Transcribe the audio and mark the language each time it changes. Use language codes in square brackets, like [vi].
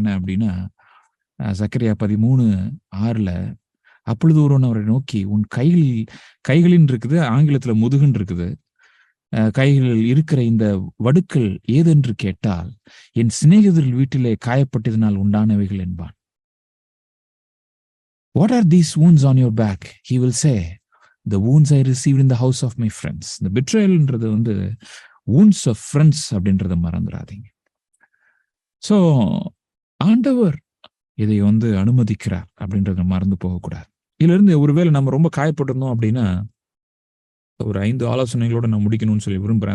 [ta] என்ன அப்படின்னா, சக்கரியா 13:6 அப்பொழுது ஒருவன் அவரை நோக்கி, உன் கைகளின் இருக்குது, ஆங்கிலத்துல முதுகுன்னு இருக்குது, கைகளில் இருக்கிற இந்த வடுக்கள் ஏதென்று கேட்டால், என் சிநேகிதர்கள் வீட்டிலே காயப்பட்டதினால் உண்டானவைகள் என்பான். [en] What are these wounds on your back? He will say, the wounds I received in the house of my friends. [ta] இந்த betrayalன்றது [en] wounds of friends [ta] அப்படின்றத மறந்துடாதீங்க. ஸோ ஆண்டவர் இதை அனுமதிக்கிறார் அப்படின்றத மறந்து போகக்கூடாது. இதுல இருந்து ஒருவேளை நம்ம ரொம்ப காயப்பட்டிருந்தோம் அப்படின்னா, ஒரு 5 ஆலோசனைகளோட நான் முடிக்கணும்னு சொல்லி விரும்புறேன்.